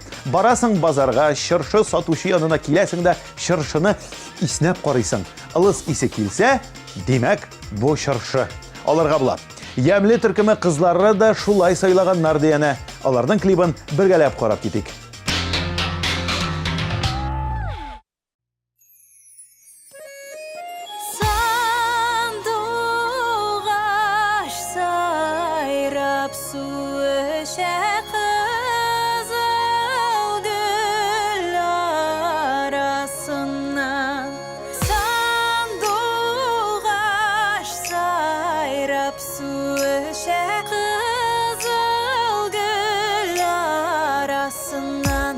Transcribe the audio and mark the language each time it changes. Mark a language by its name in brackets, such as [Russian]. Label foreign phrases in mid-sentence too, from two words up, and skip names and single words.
[Tatar] Барасың базарга, чыршы сатучы янына киләсең дә чыршыны иснәп карыйсың. Ылыс исе килсә, димәк, бу чыршы. Аларга була. Ямле төркеме кызлары да шулай сайлаганнар дигәнә. Аларның клибын бергәләп карап китик. [Kazakh] Сандуғаш сайрап су ішә қызыл гүл арасынан Сандуғаш сайрап су ішә қызыл гүл арасынан